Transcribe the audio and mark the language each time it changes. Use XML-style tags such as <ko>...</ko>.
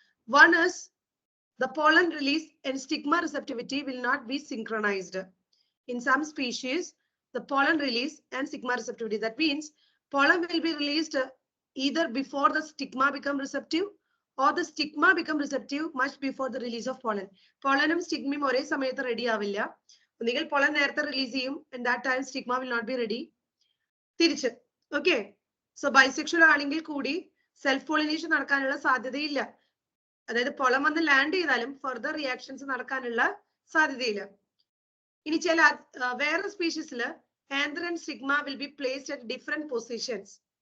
<en>One is the pollen release and stigma receptivity will not be synchronized. In some species, the pollen release and stigma receptivity, that means pollen will be released either before the stigma become receptive or the stigma become receptive much before the release of pollen.</en> <ml>Pollenum stigmയും ഒരേ സമയത്ത് ready ആവില്ല. ഒന്നുകിൽ pollen നേരത്തെ release ചെയ്യും,</ml> <en>and that time stigma will not be ready.</en> <ml>തിരിച്ച്. Okay. So bisexual ആണെങ്കിൽ കൂടി self pollination നടക്കാനുള്ള സാധ്യതയില്ല. അതായത് പൊളം വന്ന് ലാൻഡ് ചെയ്താലും ഫർദർ റിയാക്ഷൻസ് നടക്കാനുള്ള സാധ്യതയില്ല. ഇനി ചില വേറെ സ്പീഷീസിൽ</ml> <en>Anther and stigma will be placed at different positions.</en>